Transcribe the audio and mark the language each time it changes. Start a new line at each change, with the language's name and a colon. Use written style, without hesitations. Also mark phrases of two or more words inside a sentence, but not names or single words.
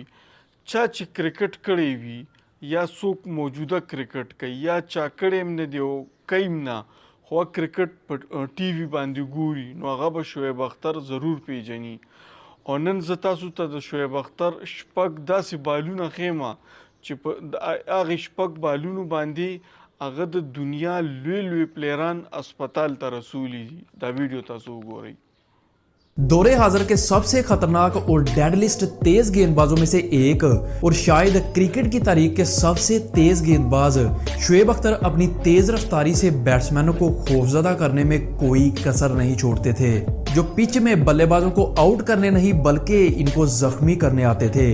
Pashto: چا چې کرکټ کړی وي یا څوک موجوده کرکټ کوي یا چا کړی هم نه دی او کوي هم نه، خو کرکټ په ټي وي باندې ګوري نو هغه به شعیب اختر ضرور پیژني. او نن زه تاسو ته د شعیب اختر شپږ داسې بالونه ښیم چې په هغې شپږ بالونو باندې هغه د دنیا لوی لوی پلیران اسپتال ته رسولی دي. دا ویډیو تاسو وګورئ.
Urdu: دور حاضر کے سب سے خطرناک اور ڈیڈلسٹ تیز گیند بازوں میں سے ایک اور شاید کرکٹ کی تاریخ کے سب سے تیز گیند باز شعیب اختر اپنی تیز رفتاری سے بیٹسمینوں کو خوفزدہ کرنے میں کوئی کسر نہیں چھوڑتے تھے، جو پچ میں بلے بازوں کو آؤٹ کرنے نہیں بلکہ ان کو زخمی کرنے آتے تھے.